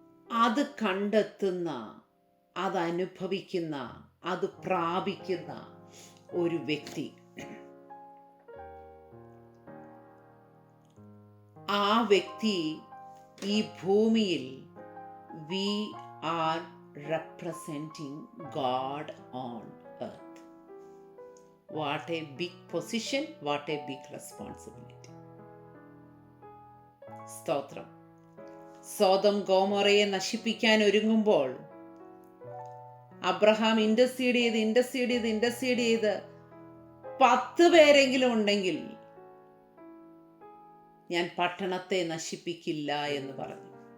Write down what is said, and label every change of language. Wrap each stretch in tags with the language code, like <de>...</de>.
<ml>അത് കണ്ടെത്തുന്ന, അത് അനുഭവിക്കുന്ന, അത് പ്രാപിക്കുന്ന ഒരു വ്യക്തി, ആ വ്യക്തി ഈ ഭൂമിയിൽ</ml> <en>we are representing God on earth. What a big position, what a big responsibility.</en> <ml>സ്തോത്രം. സോദം ഗോമോറയെ നശിപ്പിക്കാൻ ഒരുങ്ങുമ്പോൾ അബ്രഹാം ഇൻറ്റർസീഡ് ചെയ്ത് 10 പേരെങ്കിലും ഉണ്ടെങ്കിൽ ഞാൻ പട്ടണത്തെ നശിപ്പിക്കില്ല എന്ന് പറഞ്ഞു.</ml>